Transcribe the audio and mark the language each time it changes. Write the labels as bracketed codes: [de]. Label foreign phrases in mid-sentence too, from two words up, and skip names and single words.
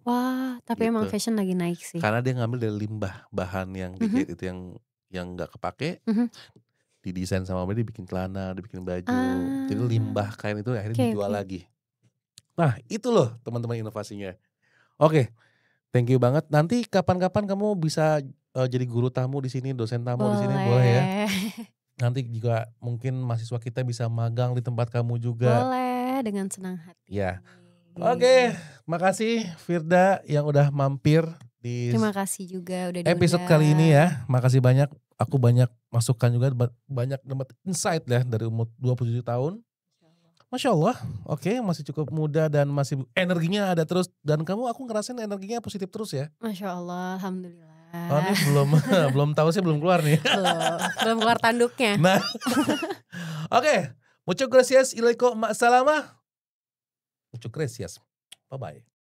[id] Wah tapi emang Gitu. fashion lagi naik sih. Karena dia ngambil dari limbah bahan yang Mhm. dijahit itu yang gak kepake, Mhm. didesain sama dia, dibikin celana, dibikin baju. Jadi Ah. limbah kain itu akhirnya Oke dijual oke. lagi. Nah itu loh teman-teman inovasinya. Oke, [en] thank you [id] banget. Nanti kapan-kapan kamu bisa jadi guru tamu di sini, dosen tamu di sini, boleh ya? Boleh. Nanti juga mungkin mahasiswa kita bisa magang di tempat kamu juga. Boleh dengan senang hati. Ya. Oke, makasih Firda yang udah mampir di Terima kasih juga udah diundang. episode kali ini ya. Makasih banyak. Aku banyak masukan juga, banyak dapat insight ya dari umur 27 tahun. [ar] ما شاء الله, [id] oke, masih cukup muda dan masih energinya ada terus. Dan kamu, aku ngerasain energinya positif terus ya. [ar] ما شاء الله، الحمد لله. [id] Oh ini belum tahu sih, belum keluar nih. belum keluar tanduknya. Nah, oke, [es] muchas gracias, [ar] إليكم مع السلامة. [es] Muchas gracias, [en] bye bye.